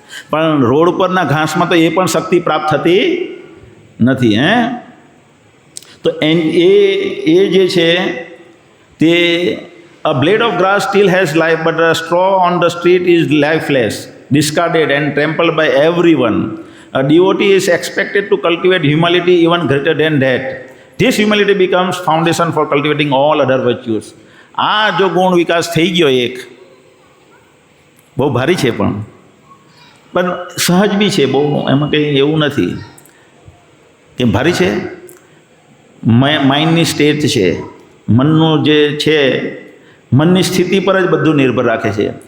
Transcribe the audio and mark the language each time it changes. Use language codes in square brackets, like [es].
[gu] પણ રોડ પરના ઘાસમાં તો એ પણ શક્તિ પ્રાપ્ત થતી નથી. તો એ જે છે તે [en] A blade of grass still has life, but a straw on the street is lifeless, discarded and trampled by everyone. A devotee is expected to cultivate humility even greater than that. This humility becomes foundation for cultivating all other virtues. [gu] આ જો ગુણ વિકાસ થઈ ગયો, એક બહુ ભારી છે, પણ સહજ બી છે, બહુ એમાં કંઈ એવું નથી કે ભારી છે. માઇન્ડની સ્ટેટ છે, મનનું જે છે, મનની સ્થિતિ પર જ બધું નિર્ભર રાખે છે.